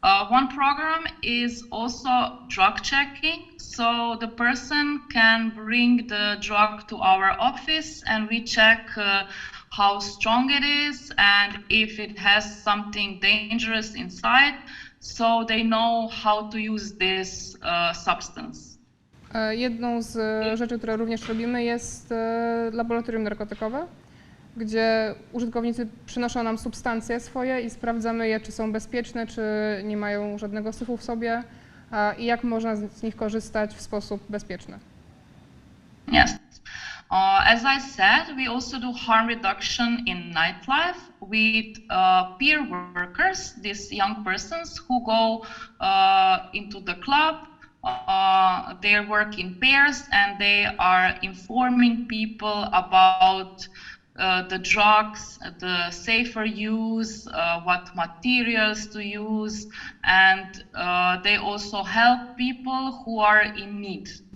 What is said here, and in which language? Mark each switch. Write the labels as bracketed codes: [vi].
[en] One program is also drug checking, so the person can bring the drug to our office and we check how strong it is and if it has something dangerous inside, so they know how to use this substance. [pl] Jedną z rzeczy, które również robimy, jest laboratorium narkotykowe, gdzie użytkownicy przynoszą nam substancje swoje i sprawdzamy je, czy są bezpieczne, czy nie mają żadnego syfu w sobie i jak można z nich korzystać w sposób bezpieczny. [en] Yes. As I said, we also do harm reduction in nightlife with peer workers, these young persons who go into the club. They work in pairs and they are informing people about the drugs, the safer use, what materials to use, and they also help people who are in need.